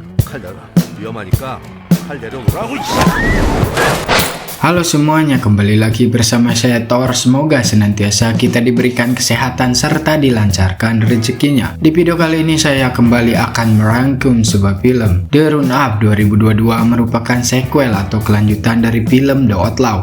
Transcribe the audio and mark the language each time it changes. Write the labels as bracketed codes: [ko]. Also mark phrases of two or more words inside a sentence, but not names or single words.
[ko] 칼 내놔. 위험하니까 칼 내려놓으라고. [id] Halo semuanya, kembali lagi bersama saya Thor. Semoga senantiasa kita diberikan kesehatan serta dilancarkan rezekinya. Di video kali ini saya kembali akan merangkum sebuah film. The Run-Up 2022 merupakan sequel atau kelanjutan dari film The Outlaw.